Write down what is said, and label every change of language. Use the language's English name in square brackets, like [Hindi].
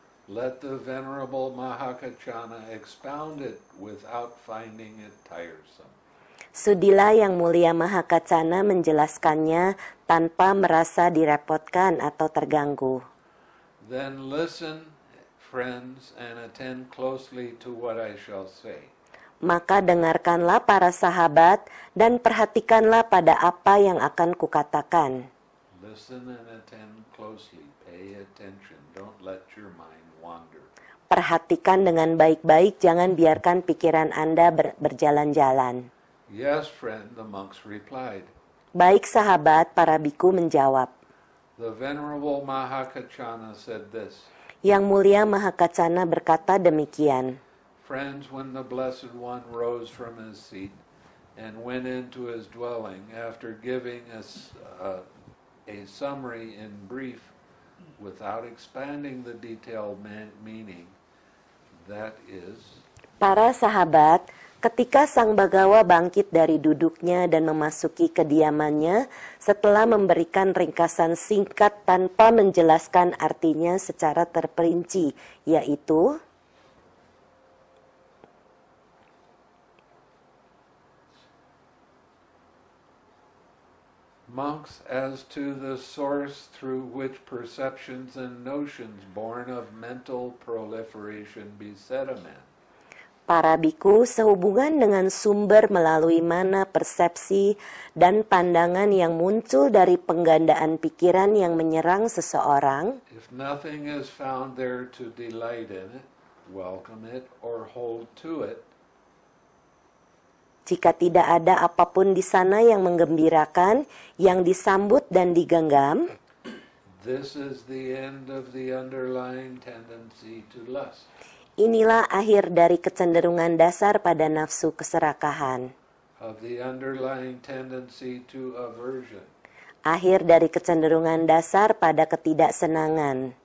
[English] Let the Venerable Mahakachana expound it without finding it tiresome. [Indonesian] Sudilah yang mulia Mahakacana menjelaskannya tanpa merasa direpotkan atau terganggu. [English] Then listen, friends, and attend closely to what I shall say. [Indonesian] Maka dengarkanlah para sahabat dan perhatikanlah pada apa yang akan kukatakan. [English] Listen and attend closely. Pay attention. Don't let your mind wander. [Indonesian] Perhatikan dengan baik-baik, jangan biarkan pikiran Anda berjalan-jalan. [English] Yes, friend, the monks replied. [Indonesian] Baik sahabat, para biku menjawab. [English] The Venerable Mahakachana said this. [Indonesian] Yang mulia Mahakacana berkata demikian. [English] Friends, when the Blessed One rose from his seat and went into his dwelling after giving us a summary in brief without expanding the detailed meaning, that is... [Indonesian] Para sahabat, ketika Sang Bagawa bangkit dari duduknya dan memasuki kediamannya setelah memberikan ringkasan singkat tanpa menjelaskan artinya secara terperinci, yaitu [English] monks, as to the source through which perceptions and notions born of mental proliferation beset a man. [Indonesian] Para biku sehubungan dengan sumber melalui mana persepsi dan pandangan yang muncul dari penggandaan pikiran yang menyerang seseorang. [English] If nothing is found there to delight in it, welcome it, or hold to it, [Indonesian] jika tidak ada apapun di sana yang menggembirakan, yang disambut dan digenggam, [English] This is the end of the underlying tendency to lust. [Indonesian] Inilah akhir dari kecenderungan dasar pada nafsu keserakahan. [English] Of the underlying tendency to aversion. [Indonesian] Akhir dari kecenderungan dasar pada ketidaksenangan.